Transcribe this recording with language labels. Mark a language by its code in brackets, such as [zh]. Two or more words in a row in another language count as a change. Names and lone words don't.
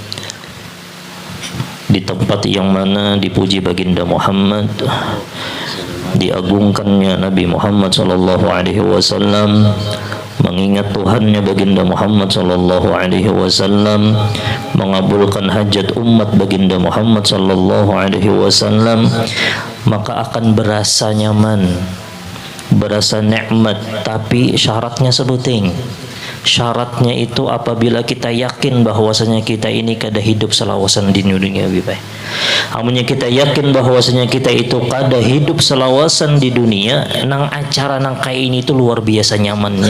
[id] di tempat yang mana dipuji baginda Muhammad, diagungkannya Nabi Muhammad [ar] صلى الله عليه وسلم, [id] mengingat Tuhannya baginda Muhammad [ar] صلى الله عليه وسلم, [id] mengabulkan hajat umat baginda Muhammad [ar] صلى الله عليه وسلم, [id] maka akan berasa nyaman, berasa nikmat. Tapi syaratnya sebuting. Syaratnya itu apabila kita yakin bahwasanya kita ini [bjn] kada hidup selawasan di dunia bibai. Amunnya kita yakin bahwasanya kita itu kada hidup selawasan di dunia, nang acara nang kayak ini itu luar biasa nyamannya.